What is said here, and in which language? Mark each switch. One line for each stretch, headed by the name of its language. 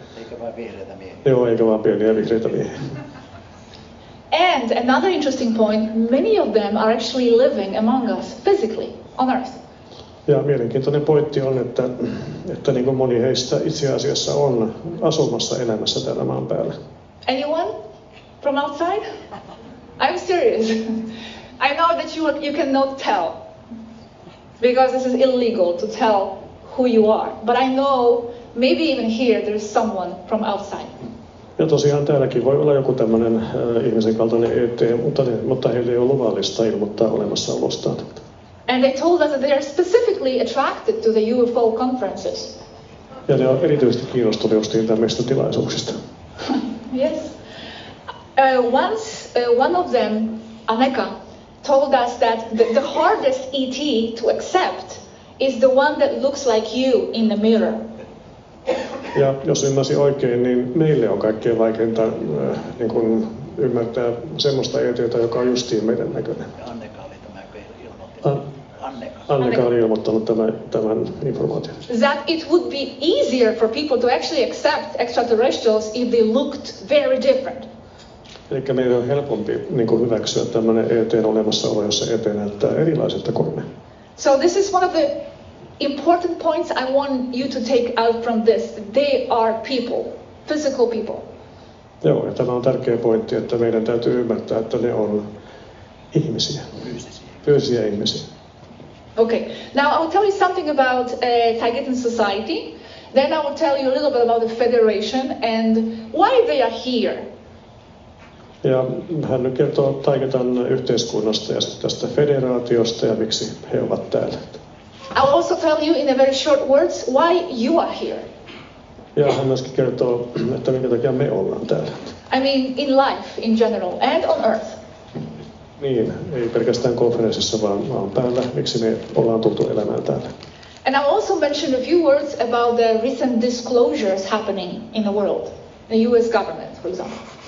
Finnish: Eikä vain vihreitä miehiä. Joo, eikä vaan pieniä vihreitä miehiä.
English: And another interesting point, many of them are actually living among us physically on Earth.
Finnish: Ja mielenkiintoinen pointti on, että niin kuin moni heistä itse asiassa on asumassa elämässä täällä maan päällä.
English: Anyone from outside? I'm serious. I know that you cannot tell, because this is illegal to tell who you are. But I know maybe even here there is someone from outside.
Finnish: Ja tosiaan täälläkin voi olla joku tämmöinen ihmisen kaltainen ET, mutta heille ei ole luvallista ilmoittaa olemassaolostaan.
English: And they told us that they are specifically attracted to the UFO conferences.
Finnish: Ja ne on erityisesti kiinnostuneet justiin tämmöistä tilaisuuksista.
English: Yes. Once one of them, Aneka, told us that the hardest ET to accept is the one that looks like you in the mirror.
Finnish: Ja jos ymmärsin oikein, niin meille on kaikkein vaikeinta niin kuin ymmärtää semmoista ET:tä, joka on justiin meidän näköinen. Anneka oli tämä ilmoitti. Anneka on ilmoittanut tämän informaation.
English: That it would be easier for people to actually accept extraterrestrials if they looked very different.
Finnish: Eli meidän on helpompi niin kuin hyväksyä tämmöinen ET:n olemassaolo, jossa ET näyttää erilaiselta kuin me.
English: So this is one of the important points I want you to take out from this. They are people, physical people.
Finnish: Joo, ja tämä on tärkeä pointti, että meidän täytyy ymmärtää, että ne on ihmisiä. Fyysisiä ihmisiä.
English: Okay, now I will tell you something about Taygetan society. Then I will tell you a little bit about the Federation and why they are here.
Finnish: Ja hän nyt kertoo Taygetan yhteiskunnasta ja tästä federaatiosta ja miksi he ovat täällä.
English: I will also tell you in a very short words why you are here.
Finnish: Ja hän myöskin kertoo, että minkä takia me ollaan täällä.
English: I mean in life in general and on Earth.
Finnish: Niin, ei pelkästään konferenssissa, vaan päällä, miksi me ollaan tultu elämään täällä.
English: And I'll also mention a few words about the recent disclosures happening in the world, the US government, for example.